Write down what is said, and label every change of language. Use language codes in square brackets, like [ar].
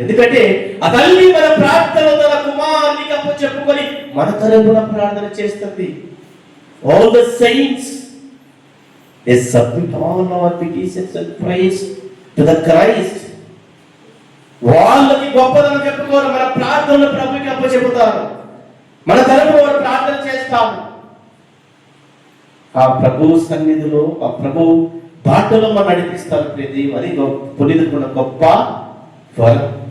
[te] ఎందుకంటే ఆ తల్లి మన ప్రార్థన తన కుమారునికి అప్పు చెప్పుకొని మన తరపున ప్రార్థన చేస్తుంది. [en] All the saints, they submit all our petitions and praise to the Christ. [te] వాళ్ళకి గొప్పదనం చెప్పుకోరు, మన ప్రార్థనలు ప్రభుకి అప్పు చెబుతారు, మన తరపున వారు ప్రార్థన చేస్తాము. ఆ ప్రభు సన్నిధిలో, ఆ ప్రభు బాటలో మనం నడిపిస్తారు. ప్రతి అది పునీతుకున్న గొప్ప వరం.